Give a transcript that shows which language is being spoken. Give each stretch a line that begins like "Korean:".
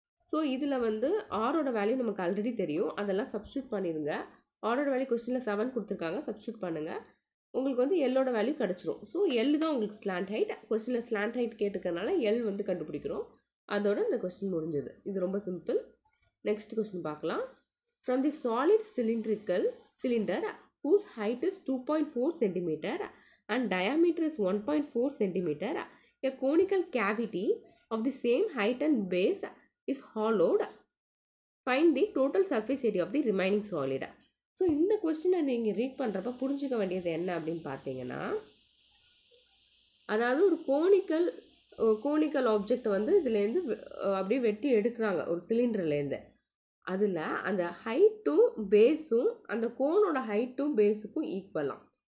Tamil: So இதில் வந்து ஆரோட வேல்யூ நமக்கு ஆல்ரெடி தெரியும், அதெல்லாம் சப்ஸ்டியூட் பண்ணிடுங்க. ஆரோட வேல்யூ கொஸ்டினில் 7 கொடுத்துருக்காங்க, சப்ஸ்டியூட் பண்ணுங்கள், உங்களுக்கு வந்து எல்லோட வேல்யூ கிடச்சிரும். ஸோ எல் தான் உங்களுக்கு ஸ்லாண்ட் ஹைட். கொஸ்டினில் ஸ்லாண்ட் ஹைட் கேட்டுக்கிறதுனால எல் வந்து கண்டுபிடிக்கிறோம். அதோட இந்த கொஸ்டின் முடிஞ்சது. இது ரொம்ப சிம்பிள். நெக்ஸ்ட் கொஸ்டின் பார்க்கலாம்.
English: From the solid cylindrical cylinder whose height is 2.4 cm and diameter is 1.4 cm, a conical cavity of the same height and base is hollowed. Find the total surface area of the remaining solid.
Tamil: So இந்த கொஸ்டினை நீங்கள் read பண்ணுறப்ப புரிஞ்சுக்க வேண்டியது என்ன அப்படின்னு பார்த்தீங்கன்னா, அதாவது ஒரு கோனிக்கல் ஆப்ஜெக்ட் வந்து இதுலேருந்து அப்படியே வெட்டி எடுக்கிறாங்க ஒரு சிலிண்டர்லேருந்து. அதில் அந்த ஹைட்டும் பேஸும் அந்த கோனோட ஹைட்டும் பேஸுக்கும் ஈக்குவலாம்.